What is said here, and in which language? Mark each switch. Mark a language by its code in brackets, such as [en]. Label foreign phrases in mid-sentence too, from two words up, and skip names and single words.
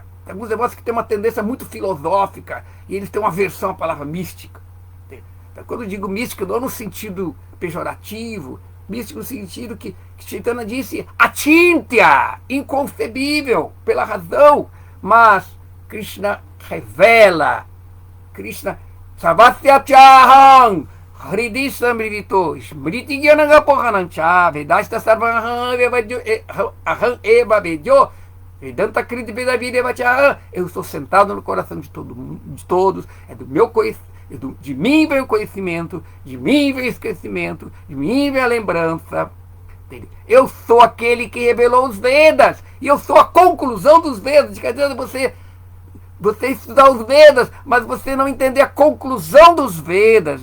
[pt] Tem alguns devotos que têm uma tendência muito filosófica e eles têm uma aversão à palavra mística. Então, quando eu digo mística, não no sentido pejorativo, místico no sentido que Chaitanya disse achintya, inconcebível pela razão, mas Krishna revela, [sa] कृष्ण सवस्यचाहम् हृदि समृदितो स्मृति ज्ञानगपोहनञ्च वेदस्त सर्वहम् अहम् एव वेद्यो वेदान्त कृति वेदविदेवचाहम्. [pt] Eu estou sentado no coração de todos, é do meu conhecimento. De mim vem o conhecimento, de mim vem o esquecimento, de mim vem a lembrança. Eu sou aquele que revelou os Vedas, e eu sou a conclusão dos Vedas. Quer dizer, você estudar os Vedas, mas você não entender a conclusão dos Vedas.